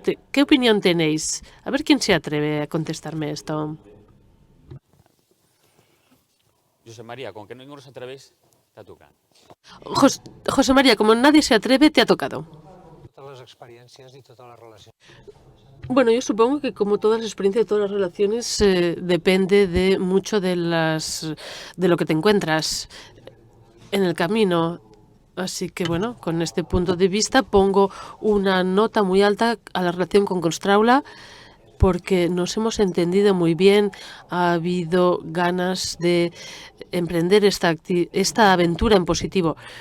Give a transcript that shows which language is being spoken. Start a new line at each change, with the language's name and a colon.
Spanish: ¿Qué opinión tenéis? A ver quién se atreve a contestarme esto.
Catalan: José María,
Spanish: con que ninguno
Catalan: se atreveix, t'ha tocat.
Spanish: José María, como nadie se atreve, te ha tocado.
Catalan: Totes les experiències i totes les relacions.
Spanish: Bueno, yo supongo que como todas las experiencias, todas las relaciones, depende de mucho de lo que te encuentras en el camino. Así que bueno, con este punto de vista pongo una nota muy alta a la relación con Constraula, porque nos hemos entendido muy bien, ha habido ganas de emprender esta aventura en positivo.